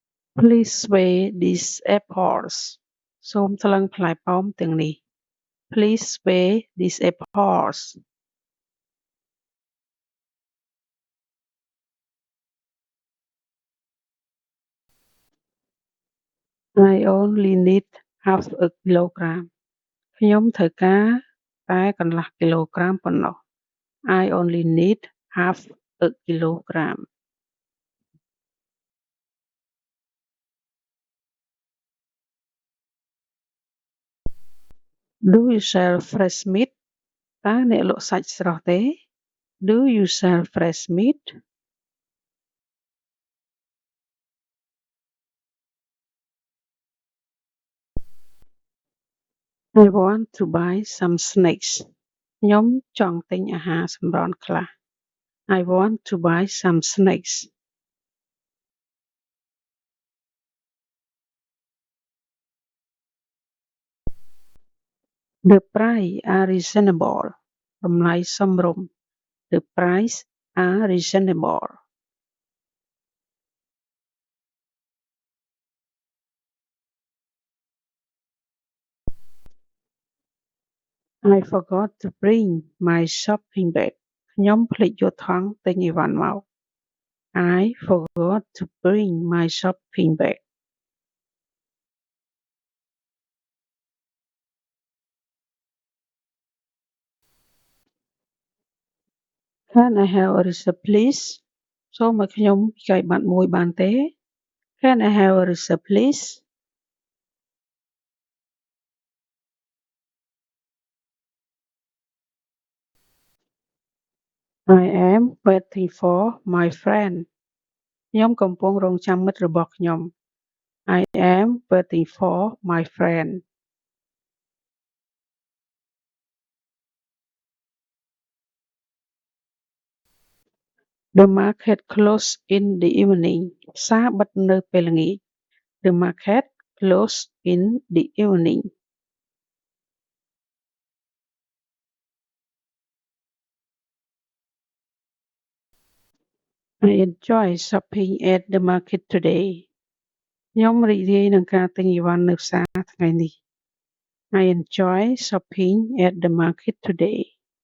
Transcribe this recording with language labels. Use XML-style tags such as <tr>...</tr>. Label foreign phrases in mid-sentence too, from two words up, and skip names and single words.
<en>Please weigh these apples</en> <km>សូមថ្លឹងផ្លែប៉ោមទាំងនេះ</km> <en>Please weigh these apples I only need half a kilogram</en> <km>ខ្ញុំត្រូវការតែកន្លះគីឡូក្រាមប៉ុណ្ណោះ</km> <en>I only need half a kilogram Do you sell fresh meat</en> <km>តើអ្នកលក់សាច់ស្រស់ទេ</km> <en>Do you sell fresh meat I want to buy some snacks</en> <km>ខ្ញុំចង់ទិញអាហារសម្រន់ខ្លះ</km> <en>I want to buy some snacks The price are reasonable</en> <km>តម្លៃសមរម្យ</km> <en>The price are reasonable I forgot to bring my shopping bag</en> <km>ខ្ញុំភ្លេចយកថង់ទិញអីវ៉ាន់មក</km> <en>I forgot to bring my shopping bag Can I have a receipt please</en> <km>សូមឲ្យខ្ញុំពិកាយប័ណ្ណមួយបានទេ</km> <en>Can I have a receipt please I am waiting for my friend</en> <km>ខ្ញុំកំពុងរង់ចាំមិត្តរបស់ខ្ញុំ</km> <en>I am waiting for my friend The market closed in the evening</en> <km>ផ្សារបិទនៅពេលល្ងាច</km> <en>The market closed in the evening I enjoy shopping at the market today</en> <km>ខ្ញុំរីករាយនឹងការទិញអីវ៉ាន់នៅផ្សារថ្ងៃនេះ</km> <en>I enjoy shopping at the market today</en>